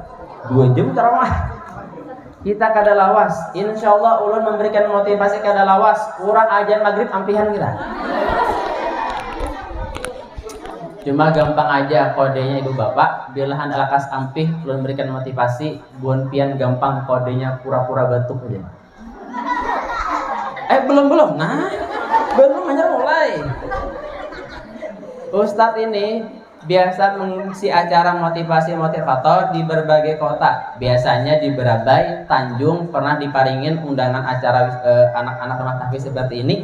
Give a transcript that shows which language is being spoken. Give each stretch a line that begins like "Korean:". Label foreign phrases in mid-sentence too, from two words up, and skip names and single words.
Banjar: 2 jam ceramah. Kita kada lawas. Insyaallah ulun memberikan motivasi kada lawas. Kurang ajan maghrib ampihan kita.
Indonesian: Cuma gampang aja kodenya ibu bapak.
Banjar: Bila anda lakas ampih, ulun berikan motivasi. Buan pian gampang kodenya pura-pura batuk aja. Belum.
Indonesian: Nah, belum hanya mulai. Ustadz ini biasa mengisi acara motivasi motivator di berbagai kota. Biasanya di Berabai, Tanjung, pernah diparingin undangan acara anak-anak rumah tahfiz seperti ini.